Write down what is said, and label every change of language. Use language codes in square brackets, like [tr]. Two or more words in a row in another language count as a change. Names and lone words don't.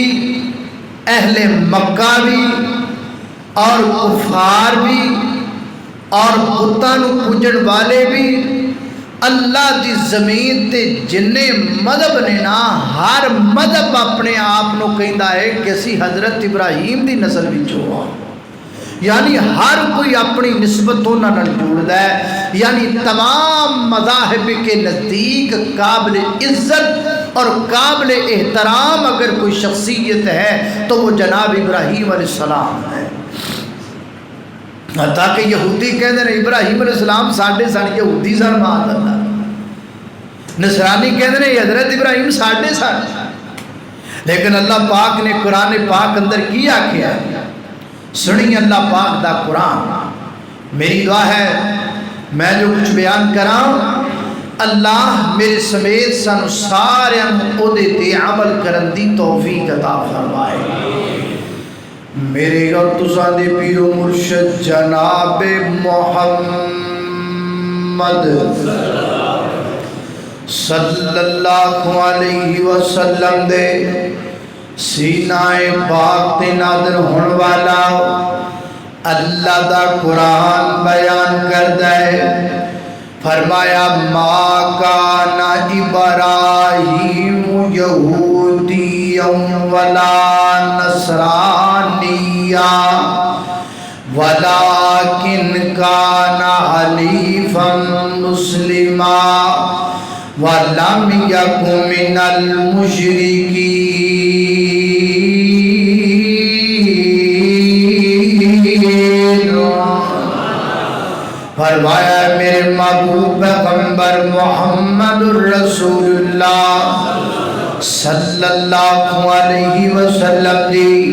[pa] اہل مکہ بھی اور کفار بھی اور بتاں نو پوجن والے بھی، اللہ دی زمین تے جننے مذہب نے نا، ہر مذہب اپنے آپ نو کہندا ہے کہ اسی حضرت ابراہیم دی نسل وچوں ہاں، یعنی ہر کوئی اپنی نسبت انہاں نال جوڑدا ہے۔ [ur] یعنی تمام مذاہب کے نزدیک قابل عزت اور قابل احترام اگر کوئی شخصیت ہے تو وہ جناب ابراہیم [ar] علیہ السلام [ur] ہے۔ تاکہ یہودی کہتے ہیں [pa] ابراہیم [ar] علیہ السلام [pa] ساڑھے یہودی سن، [ar] معاذ اللہ، [ur] نصرانی کہتے ہیں [pa] حضرت ابراہیم ساڑھے، لیکن اللہ پاک نے قرآن پاک اندر کیا کیا، سنی اللہ پاک دا قرآن۔ میری دعا ہے میں جو کچھ بیان کراں اللہ میرے سمیت سانو سارے او دے تے عمل کرن دی توفیق عطا فرمائے۔ میرے اور تساں دے پیر و مرشد جناب محمد [ar] صلی اللہ علیہ وسلم [pa] دے سینہ پاک تے نادر ہون والا اللہ دا قرآن بیان کردہ ہے۔ [ar] فرمایا ما کان ابراہیم یہودیا ولا نصرانیا ولیکن کان حنیفا مسلما ولم یک من المشرکین۔ [pa] فرمایا میرے محبوب پیغمبر محمد الرسول اللہ [ar] صلی اللہ علیہ وسلم [pa] دی